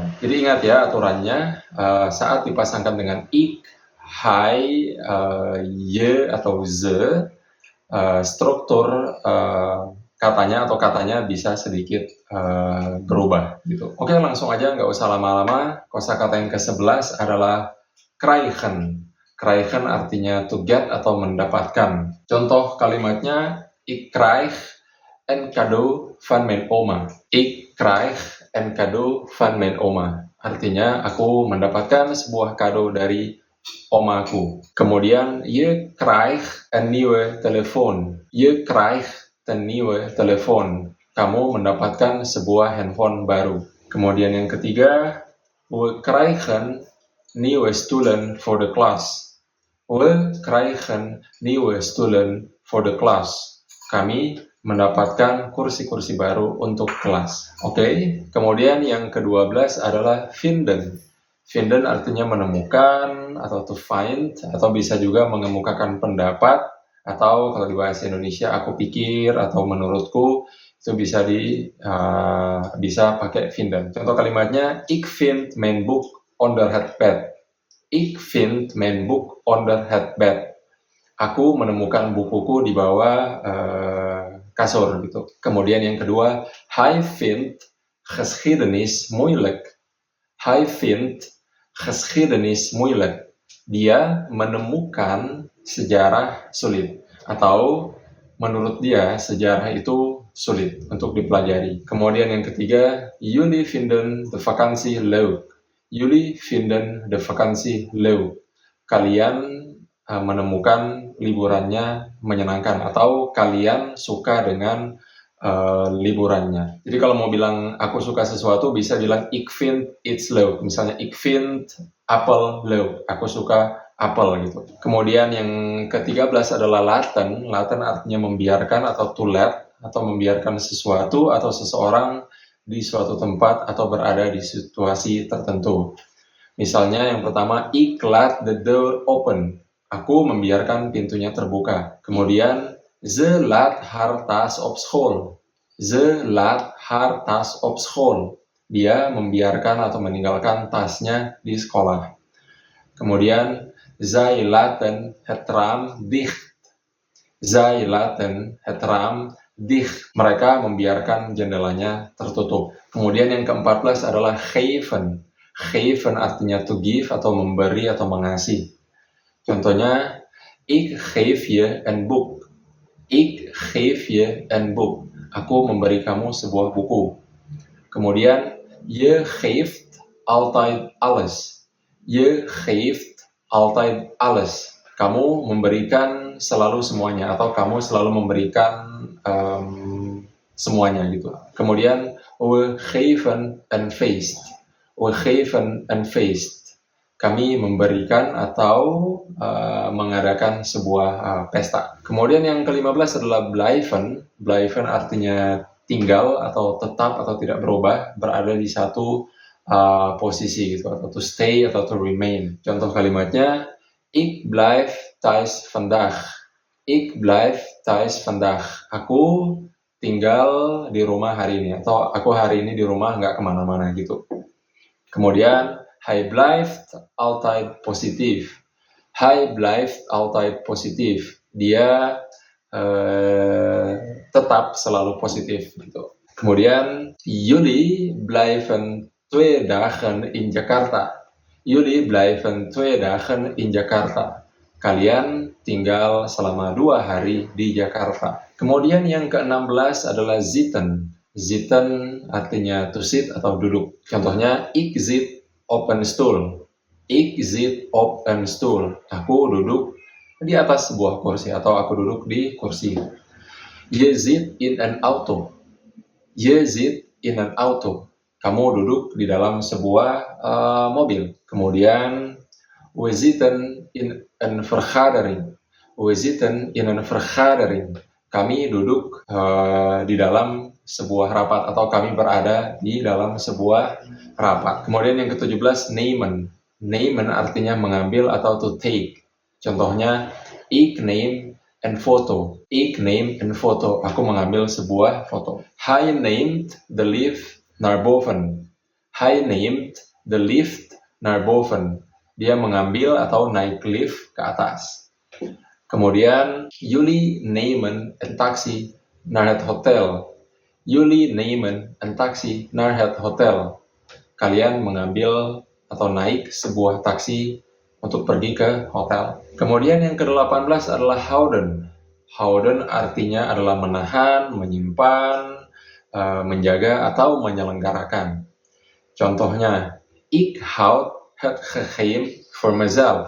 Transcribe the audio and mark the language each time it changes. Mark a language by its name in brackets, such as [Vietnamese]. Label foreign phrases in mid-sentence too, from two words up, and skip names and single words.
[Indonesian] Jadi ingat ya aturannya, saat dipasangkan dengan ik, hai, ye atau ze, struktur katanya bisa sedikit berubah gitu. Oke, langsung aja, nggak usah lama-lama. Kosakata yang ke-11 adalah krijgen. Krijgen artinya [English] to get [Indonesian] atau mendapatkan. Contoh kalimatnya, [Dutch] ik krijg een cadeau van mijn oma. Ik krijg een cadeau van mijn oma. [Indonesian] Artinya, aku mendapatkan sebuah kado dari omaku. Kemudian, [Dutch] je krijgt een nieuwe telefoon. Je krijgt een nieuwe telefoon. [Indonesian] Kamu mendapatkan sebuah handphone baru. Kemudian yang ketiga, [Dutch] we krijgen nieuwe stoelen voor de klas. We krijgen nieuwe stoelen voor de klas. [Indonesian] Kami mendapatkan kursi-kursi baru untuk kelas. Oke. Kemudian yang ke-12 adalah vinden. Vinden artinya menemukan atau [English] to find, [Indonesian] atau bisa juga mengemukakan pendapat, atau kalau di bahasa Indonesia aku pikir atau menurutku, itu bisa pakai vinden. Contoh kalimatnya, [Dutch] ik vind mijn boek onder het bed. Ik vind mijn boek onder het bed. [Indonesian] Aku menemukan bukuku di bawah kasur gitu. Kemudian yang kedua, [Dutch] hij vindt geschiedenis moeilijk. Hij vindt geschiedenis moeilijk. [Indonesian] Dia menemukan sejarah sulit, atau menurut dia sejarah itu sulit untuk dipelajari. Kemudian yang ketiga, [Dutch] jullie vinden de vakantie leuk. Jullie vinden de vakantie leuk. [Indonesian] Kalian menemukan liburannya menyenangkan, atau kalian suka dengan liburannya. Jadi kalau mau bilang aku suka sesuatu, bisa bilang [Dutch] ik vind iets leuk. [Indonesian] Misalnya [Dutch] ik vind apel leuk. [Indonesian] Aku suka apel gitu. Kemudian yang ke-13 adalah laten. Laten artinya membiarkan atau [English] to let, [Indonesian] atau membiarkan sesuatu atau seseorang di suatu tempat atau berada di situasi tertentu. Misalnya yang pertama, [Dutch] ik laat de deur open. [Indonesian] Aku membiarkan pintunya terbuka. Kemudian, [Dutch] ze laat haar tas op school. Ze laat haar tas op school. [Indonesian] Dia membiarkan atau meninggalkan tasnya di sekolah. Kemudian, [Dutch] zij laten het raam dicht. Zij laten het raam dicht. [Indonesian] Mereka membiarkan jendelanya tertutup. Kemudian yang ke-14 adalah geven. Geven artinya [English] to give [Indonesian] atau memberi atau mengasih. Contohnya, [Dutch] ik geef je een boek. Ik geef je een boek. [Indonesian] Aku memberi kamu sebuah buku. Kemudian, [Dutch] je geeft altijd alles. Je geeft altijd alles. [Indonesian] Kamu memberikan selalu semuanya, atau kamu selalu memberikan semuanya gitu. Kemudian, [Dutch] we geven een feest. We geven een feest. [Indonesian] Kami memberikan atau mengadakan sebuah pesta. Kemudian yang ke-15 adalah blijven. Blijven artinya tinggal atau tetap atau tidak berubah, berada di satu posisi gitu, atau [English] to stay [Indonesian] atau [English] to remain. [Indonesian] Contoh kalimatnya, [Dutch] ik blijf thuis vandaag. Ik blijf thuis vandaag. [Indonesian] Aku tinggal di rumah hari ini, atau aku hari ini di rumah, nggak kemana-mana gitu. Kemudian, [Dutch] hij blijft altijd positief. Hij blijft altijd positief. [Indonesian] Dia tetap selalu positif gitu. Kemudian, [Dutch] jullie blijven 2 dagen in Jakarta. Jullie blijven 2 dagen in Jakarta. [Indonesian] Kalian tinggal selama 2 hari di Jakarta. Kemudian yang ke-16 adalah zitten. Zitten artinya [English] to sit [Indonesian] atau duduk. Contohnya, [Dutch] ik zit op een stoel. Ik zit op een stoel. [Indonesian] Aku duduk di atas sebuah kursi atau aku duduk di kursi. [Dutch] Je zit in een auto. Je zit in een auto. [Indonesian] Kamu duduk di dalam sebuah mobil. Kemudian, [Dutch] we zitten in een vergadering. We zitten in een vergadering. [Indonesian] Kami duduk di dalam sebuah rapat atau kami berada di dalam sebuah rapat. Kemudian yang ke-17, nemen. Nemen artinya mengambil atau [English] to take. [Indonesian] Contohnya, [Dutch] ik neem een foto. Ik neem een foto. [Indonesian] Aku mengambil sebuah foto. [Dutch] Hij neemt de lift naar boven. Hij neemt de lift naar boven. [Indonesian] Dia mengambil atau naik lift ke atas. Kemudian, [Dutch] jullie nemen een taxi naar het hotel. Jullie nemen een taxi naar het hotel. [Indonesian] Kalian mengambil atau naik sebuah taksi untuk pergi ke hotel. Kemudian yang ke-18 adalah houden. Houden artinya adalah menahan, menyimpan, menjaga atau menyelenggarakan. Contohnya, [Dutch] ik houd het geheim voor mezelf.